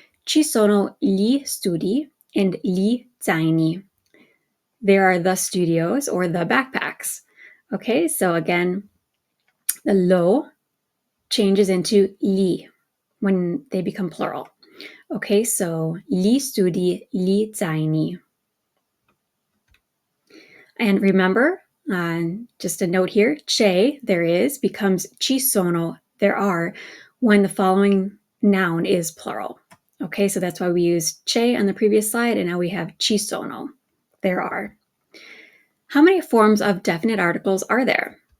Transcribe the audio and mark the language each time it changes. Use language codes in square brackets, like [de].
[it] Ci sono gli studi and gli zaini. [en] There are the studios or the backpacks. Okay, so again, the lo changes into li when they become plural. [it] Okay, so gli studi, gli zaini. [en] And remember, just a note here, c'è, there is, becomes [it] ci sono, [en] there are, when the following noun is plural. Okay, so that's why we used c'è on the previous slide, and now we have [it] ci sono, [en] there are. How many forms of definite articles are there?